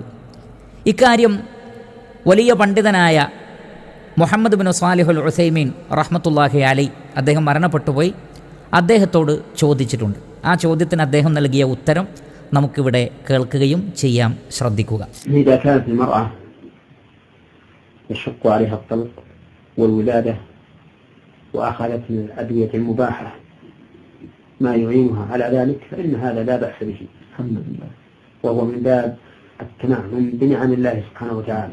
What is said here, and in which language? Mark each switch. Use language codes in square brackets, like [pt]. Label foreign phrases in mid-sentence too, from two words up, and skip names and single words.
[ml] ഇക്കാര്യം വലിയ പണ്ഡിതനായ മുഹമ്മദ് ബിൻ സ്വാലിഹുൽ ഉസൈമീൻ [ar] رحمة الله عليه, [ml] അദ്ദേഹം മരണപ്പെട്ടുപോയി, അദ്ദേഹത്തോട് ചോദിച്ചിട്ടുണ്ട്. ആ ചോദ്യത്തിന് അദ്ദേഹം നൽകിയ ഉത്തരം നമുക്കിവിടെ കേൾക്കുകയും ചെയ്യാം. ശ്രദ്ധിക്കുക. [ar] يشق عليها الطلق والولادة وأخذت من الأدوية المباحة ما يعينها على ذلك فإن هذا لا بأس به الحمد لله، وهو من باب التنعم بنعم الله سبحانه وتعالى.